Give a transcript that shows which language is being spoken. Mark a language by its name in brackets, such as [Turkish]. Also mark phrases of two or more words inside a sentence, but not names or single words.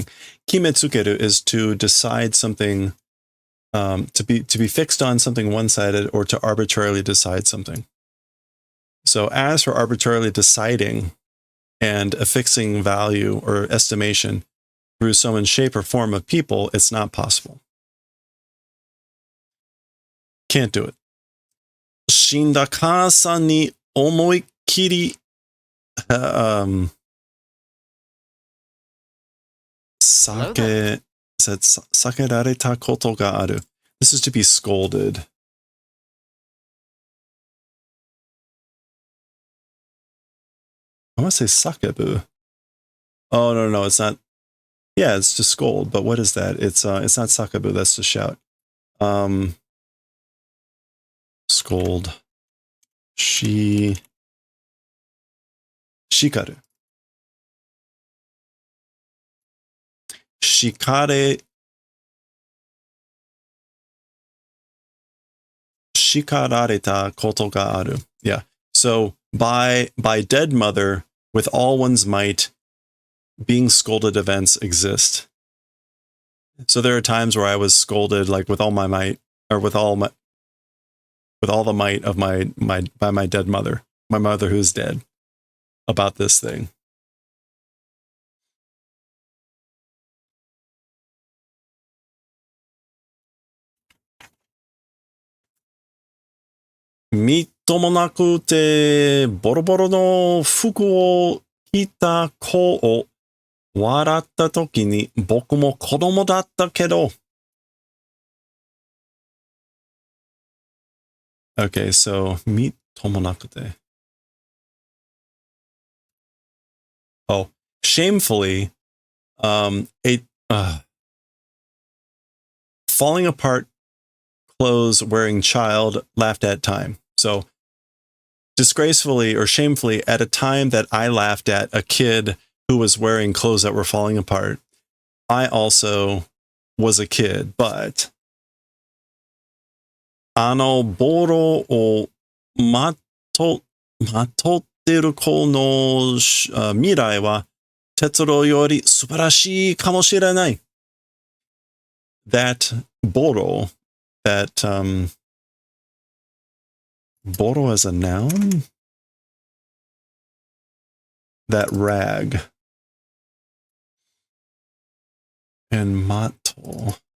[English] Kimetsukeru is to decide something, to be fixed on something one-sided, or to arbitrarily decide something. So as for arbitrarily deciding and affixing value or estimation through someone's shape or form of people, it's not possible. Can't do it. [Japanese] 死んだ母さんに思いきり叱られたことがある. [English] This is to be scolded. I want to say sakebu. Oh, no, it's not. Yeah, it's to scold, but what is that? It's not sakebu, that's to shout. Scold. Shikaru. [Japanese] 叱られたことがある. Yeah. [English] So by dead mother, with all one's might, being scolded events exist. So there are times where I was scolded like with all my might, or with all the might of by my dead mother, my mother who's dead, about this thing. [Japanese] みっともなくてボロボロの服を着た子を笑った時に僕も子供だったけど. [English] Okay, so [Japanese] みっともなくて. [English] Oh, shamefully, falling apart clothes wearing child laughed at time. So disgracefully or shamefully, at a time that I laughed at a kid who was wearing clothes that were falling apart, I also was a kid, but [Japanese] ボロを纏ってる子の未来は鉄郎より素晴らしいかもしれない. [English] That boro, that boro as a noun? That rag. And mato.